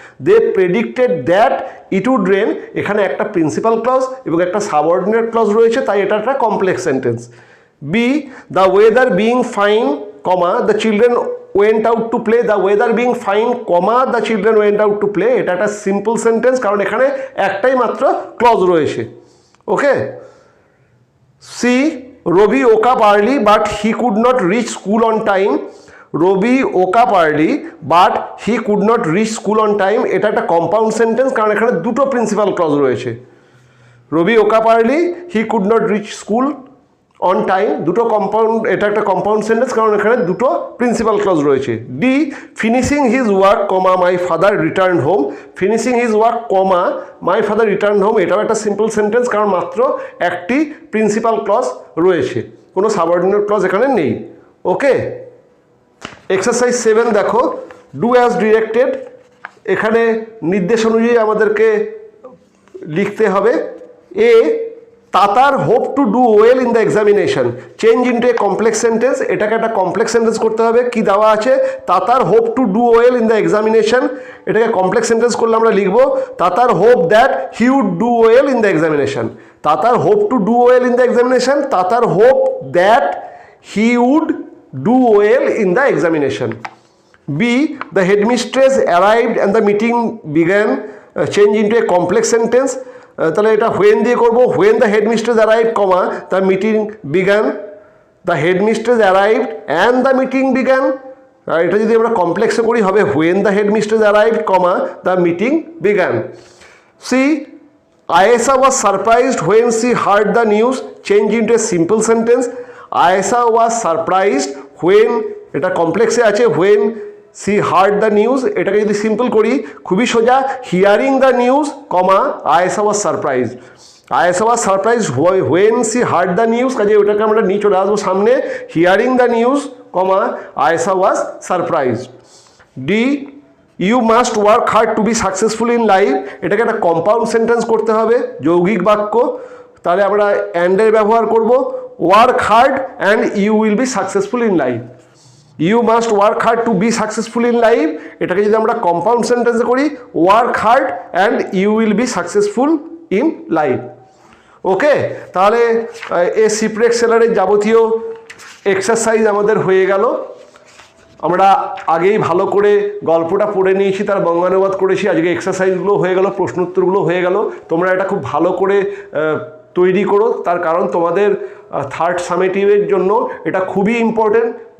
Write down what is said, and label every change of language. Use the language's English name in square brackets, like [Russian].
[English] they predicted that it would rain, [Bangla] এখানে একটা principal clause এবং একটা সাবঅর্ডিনেট ক্লজ রয়েছে, তাই এটা একটা complex sentence. [English] B, the weather being fine, comma the children went out to play, the weather being fine, comma the children went out to play [Bangla] এটা একটা সিম্পল সেন্টেন্স কারণ এখানে একটাই মাত্র ক্লজ রয়েছে। ওকে। [English] C, Rabi woke up early but he could not reach school on time, Rabi woke up early but he could not reach school on time [Bangla] এটা একটা compound sentence কারণ এখানে দুটো প্রিন্সিপাল ক্লজ রয়েছে। [English] Rabi woke up early, he could not reach school on time [Bangla] দুটো compound, এটা একটা compound sentence কারণ এখানে দুটো প্রিন্সিপাল ক্লজ রয়েছে। [English] D, finishing his work, comma my father return home, finishing his work, comma my father return home [Bangla] এটাও একটা simple sentence কারণ মাত্র একটি প্রিন্সিপাল ক্লজ রয়েছে, কোনো সাবঅর্ডিনেট ক্লজ এখানে নেই। [English] Okay. [Bangla] এক্সারসাইজ 7 দেখো, [English] do as directed, [Bangla] এখানে নির্দেশ অনুযায়ী আমাদেরকে লিখতে হবে। এ, [English] Tatar hope to do well in the examination, change into a complex sentence. [Bangla] এটাকে একটা কমপ্লেক্স সেন্টেন্স করতে হবে। কি দেওয়া আছে? [English] Tatar hope to do well in the examination, [Bangla] এটাকে কমপ্লেক্স সেন্টেন্স করলে আমরা লিখবো [English] Tatar hope that he would do well in the examination. Tatar hope to do well in the examination, Tatar hope that he would do well in the examination. B, the headmistress arrived and the meeting began, change into a complex sentence. [Bangla] তাহলে এটা [English] when [Bangla] দিয়ে করবো, [English] when the headmistress arrived, comma, the meeting began. The headmistress arrived and the meeting began. [Bangla] এটা যদি আমরা কমপ্লেক্সে করি হবে [English] when the headmistress arrived, comma, the meeting began. C, Ayesha was surprised when she heard the news, change into a simple sentence. Ayesha was surprised when, [Bangla] এটা কমপ্লেক্সে আছে [English] when she heard the news, [Bangla] এটাকে যদি simple করি খুবই সোজা, [English] Hearing the news, comma, Ayesha was surprised. Ayesha was surprised when she heard the news, [Bangla] কাজে ওটাকে আমরা নিয়ে চলে আসবো সামনে, [English] Hearing the news, comma, Ayesha was surprised. D, you must work hard to be successful in life, [Bangla] এটাকে একটা compound sentence করতে হবে, যৌগিক বাক্য। তাহলে আমরা অ্যান্ড এর ব্যবহার করব, [English] work hard and you will be successful in life. You must work hard to be successful in life, [Bangla] এটাকে যদি আমরা কম্পাউন্ড সেন্টেন্সে করি, [English] work hard and you will be successful in life. [Bangla] ওকে, তাহলে এই সিপ্রি এক্সেলের যাবতীয় এক্সারসাইজ আমাদের হয়ে গেল। আমরা আগেই ভালো করে গল্পটা পড়ে নিয়েছি, তার বঙ্গানুবাদ করেছি, আজকে এক্সারসাইজগুলো হয়ে গেল, প্রশ্নোত্তরগুলো হয়ে গেল। তোমরা এটা খুব ভালো করে তৈরি করো, তার কারণ তোমাদের থার্ড সামেটিভের জন্য এটা খুবই ইম্পর্টেন্ট।